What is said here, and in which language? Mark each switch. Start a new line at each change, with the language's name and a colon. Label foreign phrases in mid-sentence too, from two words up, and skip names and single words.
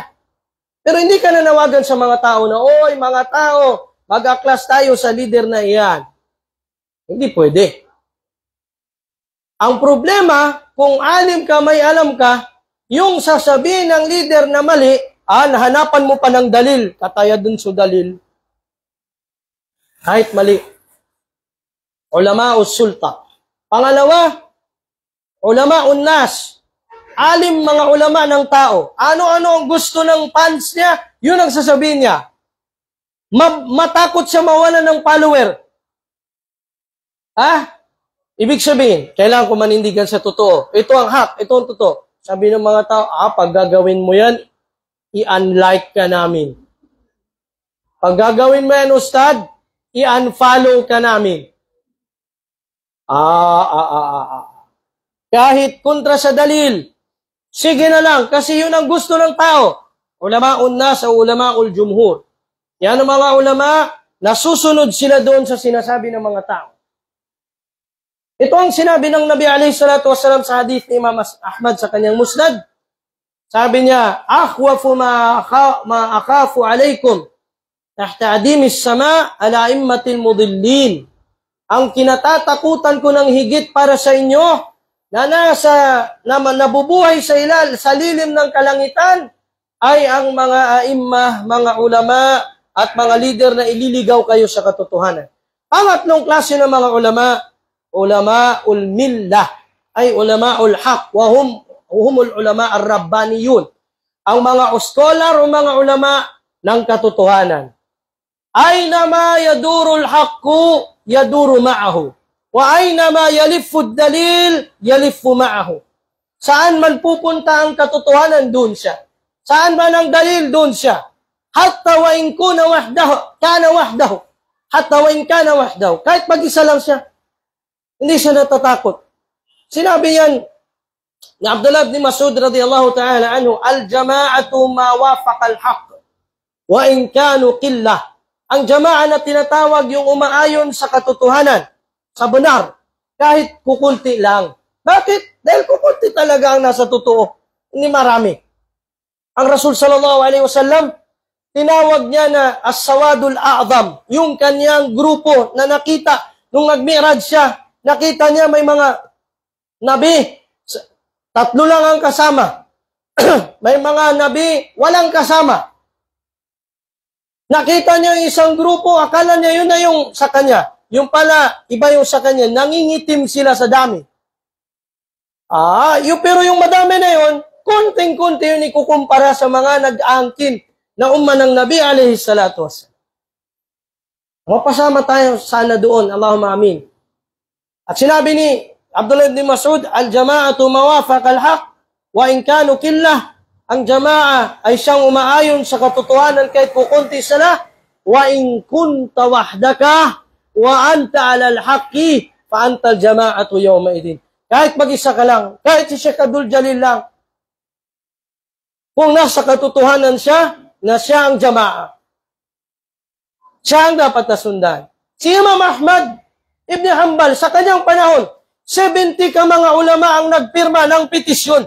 Filipino: Pero hindi ka nanawagan sa mga tao na, oy mga tao, mag-aklas tayo sa leader na iyan. Hindi pwede. Ang problema, kung alim ka, may alam ka, yung sasabihin ng leader na mali, hanapan mo pa ng dalil, kataya dun sa dalil. Kahit mali. Ulama o sulta. Pangalawa,
Arabic: علماء الناس.
Filipino: Alim mga ulama ng tao. Ano-ano ang gusto ng fans niya, yun ang sasabihin niya. Matakot siya mawalan ng follower. Ibig sabihin, kailangan ko manindigan sa totoo. Ito ang hak, ito ang totoo. Sabi ng mga tao, pag gagawin mo yan, i-unlike ka namin. Pag gagawin mo yan, ustad, i-unfollow ka namin. Kahit kontra sa dalil, sige na lang, kasi yun ang gusto ng tao.
Arabic: علماء الناس أو علماء الجمهور.
Filipino: Yan ang mga ulama, nasusunod sila doon sa sinasabi ng mga tao. Ito ang sinabi ng Nabi
Arabic: عليه الصلاة والسلام
Filipino: sa hadith ni Imam Ahmad sa kanyang musnad. Sabi niya,
Arabic: أخوف ما أخاف عليكم تحت أديم السماء على أئمة المضلين.
Filipino: Ang kinatatakutan ko ng higit para sa inyo na nabubuhay sa lilim ng kalangitan ay ang mga a'immah, mga ulama at mga leader na ililigaw kayo sa katotohanan. Pangatlong klase ng mga ulama,
Arabic: علماء الملة,
Filipino: ay
Arabic: علماء الحق وهم العلماء الربانيون.
Filipino: Ang mga scholar o mga ulama ng katotohanan.
Arabic: أينما يدور الحق يدور معه. وأينما يلف الدليل يلف معه.
Filipino: Saan man pupunta ang katotohanan, doon siya. Saan man ang dalil, doon siya.
Arabic: حتى وإن كان وحده. حتى وإن كان وحده.
Filipino: Kahit mag-isa lang siya, hindi siya natatakot. Sinabi yan ni Abdullah ibn Mas'ud
Arabic: رضي الله تعالى عنه, الجماعة ما وافق الحق وإن كانوا قلة.
Filipino: Ang jama'a na tinatawag yung umaayon sa katotohanan, sa benar, kahit kukunti lang. Bakit? Dahil kukunti talaga ang nasa totoo, hindi marami. Ang Rasul
Arabic: صلى الله عليه وسلم,
Filipino: tinawag niya na
Arabic: السواد الأعظم,
Filipino: yung kanyang grupo na nakita nung nag-mi'raj siya, nakita niya may mga nabi, 3 lang ang kasama. May mga nabi, walang kasama. Nakita niya yung isang grupo, akala niya yun na yung sa kanya. Yung pala, iba yung sa kanya, nangingitim sila sa dami. Pero yung madami na yun, konting-konti yun ikukumpara sa mga nag-angkin na ng Nabi
Arabic: عليه الصلاة والسلام.
Filipino: Mapasama tayo sana doon,
Arabic: اللهم آمين.
Filipino: At sinabi ni Abdullah ibn Mas'ud,
Arabic: الجماعة ما وافق الحق وإن كانوا قلة.
Filipino: Ang jama'a ay siyang umaayon sa katotohanan kahit kukunti sila.
Arabic: وإن كنت وحدك وأنت على الحق فأنت الجماعة يومئذ.
Filipino: Kahit mag-isa ka lang, kahit si Sheikh Abdul Jalil lang, kung nasa katotohanan siya, na siya ang jama'a. Siya ang dapat nasundan. Si Imam Ahmad Ibn Hanbal, sa kanyang panahon, 70 ka mga ulama ang nagpirma ng petisyon.